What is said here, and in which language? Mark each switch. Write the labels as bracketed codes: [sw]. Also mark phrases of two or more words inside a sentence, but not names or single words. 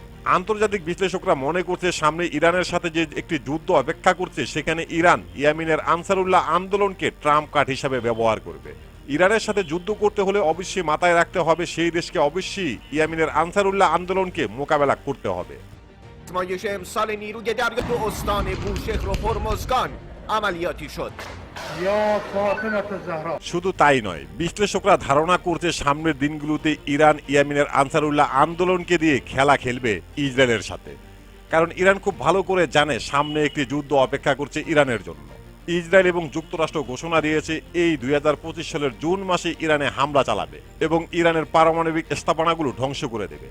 [bn] আন্তর্জাতিক বিশ্লেষকরা মনে করছে সামনে ইরানের সাথে যে একটি যুদ্ধ অপেক্ষা করছে, সেখানে ইরান ইয়েমেনের আনসারুল্লাহ আন্দোলনকে [en] trump card [bn] হিসাবে ব্যবহার করবে। ইরানের সাথে যুদ্ধ করতে হলে অবশ্যই মাথায় রাখতে হবে সেই দেশকে অবশ্যই ইয়েমেনের আনসারুল্লাহ আন্দোলনকে মোকাবেলা করতে হবে। [fa] آزمایش امسال نیروی دریایی استان بوشهر و هرمزگان عملیاتی شد. [bn] শুধু তাই নয়, বিশ্লেষকরা ধারণা করছে সামনের দিনগুলোতে ইরান ইয়েমেনের আনসারুল্লাহ আন্দোলনকে দিয়ে খেলা খেলবে ইসরায়েলের সাথে, কারণ ইরান খুব ভালো করে জানে সামনে একটি যুদ্ধ অপেক্ষা করছে ইরানের জন্য। ইসরায়েল এবং যুক্তরাষ্ট্র ঘোষণা দিয়েছে এই 2025 সালের জুন মাসে ইরানে হামলা চালাবে এবং ইরানের পারমাণবিক স্থাপনাগুলো ধ্বংস করে দেবে।